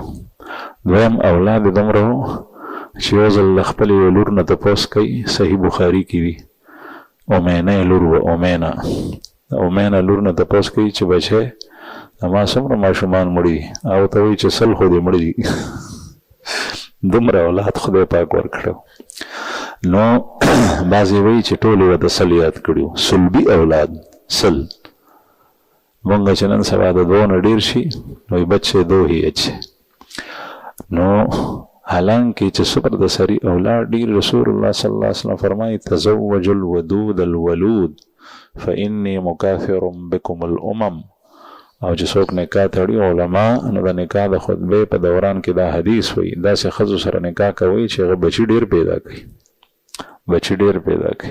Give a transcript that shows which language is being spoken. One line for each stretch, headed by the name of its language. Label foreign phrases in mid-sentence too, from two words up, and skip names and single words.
Pashto: دویم اولاد یې دومره و چې یو ځل له خپلې یوې لور نه تپوس کوي، صحیح بخاري کې وي، امینا لور و، امینا لور نه تپوس کوي چې بچی زما څومره ماشومان مړي دي؟ او ته وایي چې سل خو دې مړي دي. دومره اولاد خدای پاک ورکړی. نو بعضې وایي چې ټول یې ورته سل یاد کړي وو، سلبي اولاد، سل. مونږ چې نن سبا د دوه نه ډېر شي نو
Urdu: بچے دو هی اچھے.
Pashto: نو حالانکه چې صبر د سری اولاد ډیر، رسول الله
Arabic: صلی الله علیه وسلم
Pashto: فرمایي
Arabic: تزوج الودود الولود فإني مکافر بكم الامم.
Pashto: او چې څوک نکاح تړي علما، نو د نکاح د خطبې په دوران کې دا حدیث وایي داسې ښځو سره نکاح کوي چې هغه بچي ډیر پیدا کوي، بچي ډیر پیدا کوي.